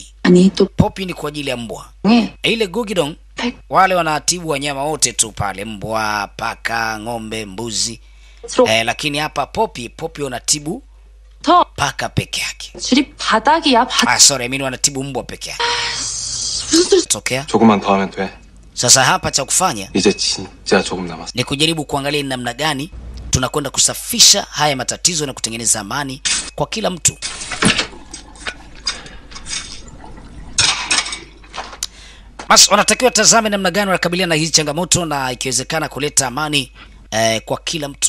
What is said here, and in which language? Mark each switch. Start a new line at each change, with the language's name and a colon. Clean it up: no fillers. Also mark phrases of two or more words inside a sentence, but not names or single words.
Swahili: Poppy ni kwa ajili ya mbwa. Ile Gogidong wale wanatibu wanyama wote tu pale, mbwa, paka, ng'ombe, mbuzi. Lakini hapa Poppy wanatibu paka peke yake. Sorry, mimi wanatibu mbwa peke yake. Tokea.
Korean: 조금만 더 하면 돼.
Swahili: Sasa hapa cha kufanya
Korean: 이제 진짜 조금 남았어.
Swahili: ni kujaribu kuangalia ni namna gani tunakwenda kusafisha haya matatizo na kutengeneza amani kwa kila mtu. Basi wanatakiwa tazame namna gani wanakabiliana na hizi changamoto na ikiwezekana kuleta amani kwa kila mtu.